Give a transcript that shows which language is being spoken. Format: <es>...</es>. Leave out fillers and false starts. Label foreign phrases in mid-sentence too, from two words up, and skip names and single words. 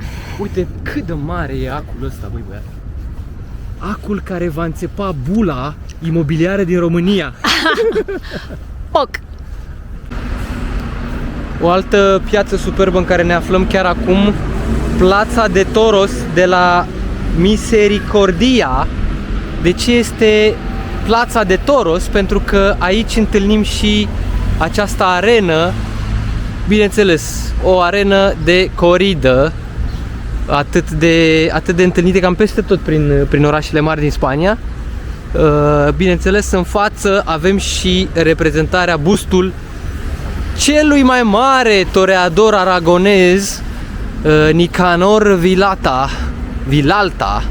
<ro>Uite cât de mare e acul ăsta, băi băiat. Acul care va înțepa bula imobiliară din România. Poc! O altă piață superbă în care ne aflăm chiar acum, Plața de Toros de la Misericordia. De ce este Plața de Toros? Pentru că aici întâlnim și această arenă, bineînțeles, o arenă de corridă, atât de întâlnite cam peste tot prin orașele mari din Spania. Bineînțeles, în față avem și reprezentarea, bustul celui mai mare toreador aragonez, Nicanor Vilalta.</ro>